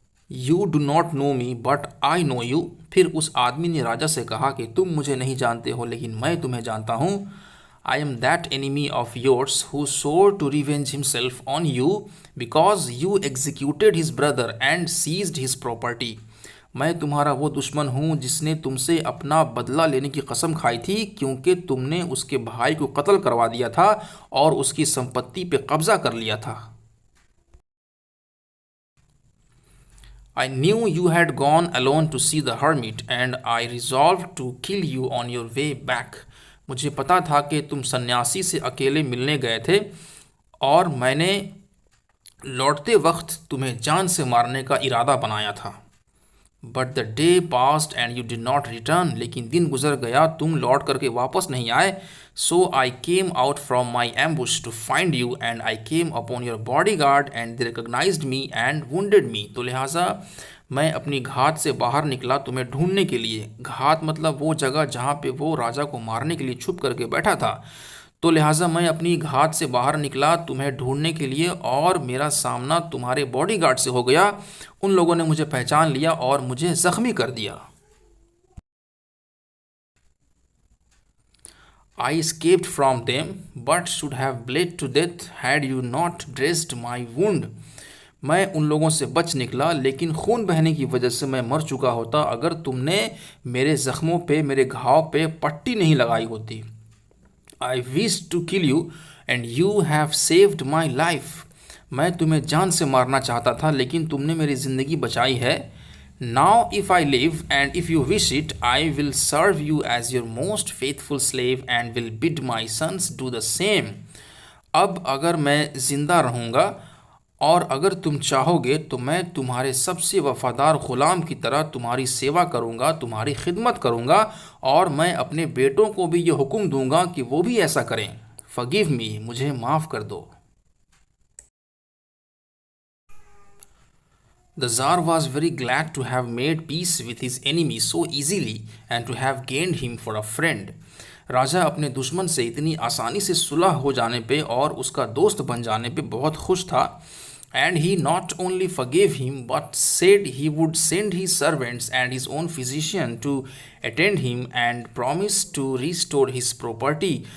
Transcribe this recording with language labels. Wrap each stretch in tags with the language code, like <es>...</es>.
<en>You do not know me but I know you.</en> <hi>फिर उस आदमी ने राजा से कहा कि तुम मुझे नहीं जानते हो लेकिन मैं तुम्हें जानता हूँ.</hi> <en>I am that enemy of yours who swore to revenge himself on you because you executed his brother and seized his property.</en> <hi>मैं तुम्हारा वो दुश्मन हूँ जिसने तुमसे अपना बदला लेने की कसम खाई थी क्योंकि तुमने उसके भाई को कत्ल करवा दिया था और उसकी संपत्ति पे कब्जा कर लिया था.</hi> <en>I knew you had gone alone to see the hermit and I resolved to kill you on your way back.</en> <hi>मुझे पता था कि तुम सन्यासी से अकेले मिलने गए थे और मैंने लौटते वक्त तुम्हें जान से मारने का इरादा बनाया था.</hi> <en>But the day passed and you did not return.</en> <hi>लेकिन दिन गुजर गया, तुम लौट करके वापस नहीं आए.</hi> <en>So I came out from my ambush to find you and I came upon your bodyguard and they recognised me and wounded me.</en> <hi>तो लिहाजा मैं अपनी घात से बाहर निकला तुम्हें ढूंढने के लिए. घात मतलब वो जगह जहाँ पे वो राजा को मारने के लिए छुप करके बैठा था. तो लिहाजा मैं अपनी घात से बाहर निकला तुम्हें ढूंढने के लिए और मेरा सामना तुम्हारे बॉडीगार्ड से हो गया. उन लोगों ने मुझे पहचान लिया और मुझे जख्मी कर दिया.</hi> <en>I escaped from them but should have bled to death had you not dressed my wound.</en> <hi>मैं उन लोगों से बच निकला लेकिन खून बहने की वजह से मैं मर चुका होता अगर तुमने मेरे ज़ख्मों पे मेरे घाव पे पट्टी नहीं लगाई होती.</hi> <en>I wished to kill you and you have saved my life.</en> <hi>मैं तुम्हें जान से मारना चाहता था लेकिन तुमने मेरी ज़िंदगी बचाई है.</hi> <en>Now if I live and if you wish it, I will serve you as your most faithful slave and will bid my sons do the same.</en> <hi>अब अगर मैं ज़िंदा रहूँगा और अगर तुम चाहोगे तो मैं तुम्हारे सबसे वफ़ादार ग़ुलाम की तरह तुम्हारी सेवा करूँगा, तुम्हारी खिदमत करूँगा और मैं अपने बेटों को भी ये हुक्म दूँगा कि वो भी ऐसा करें.</hi> <en>Forgive me,</en> <hi>मुझे माफ़ कर दो.</hi> <en>The Tsar was very glad to have made peace with his enemy so easily and to have gained him for a friend.</en> <hi>राजा अपने दुश्मन से इतनी आसानी से सुलह हो जाने पे और उसका दोस्त बन जाने पे बहुत खुश था.</hi> <en>And he not only forgave him but said he would send his servants and his own physician to attend him and promised to restore his property.</en>